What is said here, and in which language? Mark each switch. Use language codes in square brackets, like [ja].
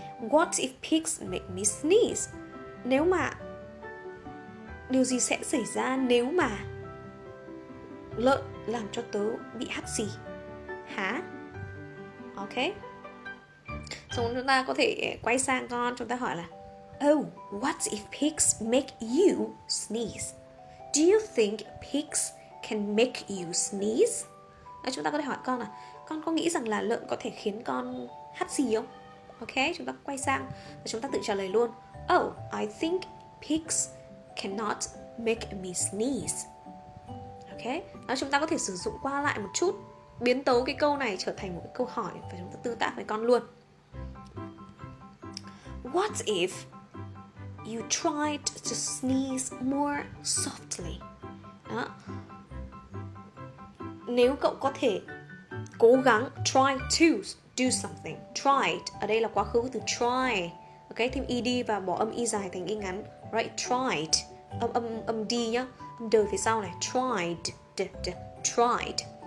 [en] What if pigs make me sneeze? [vi] Nếu mà điều gì sẽ xảy ra nếu mà lợn làm cho tớ bị hắt xì? Hả? Ok. Xong chúng ta có thể quay sang con, chúng ta hỏi là [en] what if pigs make you sneeze? Do you think pigs can make you sneeze? [vi] Chúng ta có thể hỏi con là con có nghĩ rằng là lợn có thể khiến con hắt xì không? Ok, chúng ta quay sang và chúng ta tự trả lời luôn. [en] I think pigs cannot make me sneeze. [vi] Ok, đó, chúng ta có thể sử dụng qua lại một chút, biến tấu cái câu này trở thành một cái câu hỏi và chúng ta tương tác với con luôn. [en] What if you tried to sneeze more softly? [vi] Đó. Nếu cậu có thể cố gắng, [en] try to do something. [vi] Tried, ở đây là quá khứ của từ try. Ok, thêm ed và bỏ âm y dài thành y ngắn. Right, tried. Âm d nhá, âm đờ phía sau này. Tried. Tried.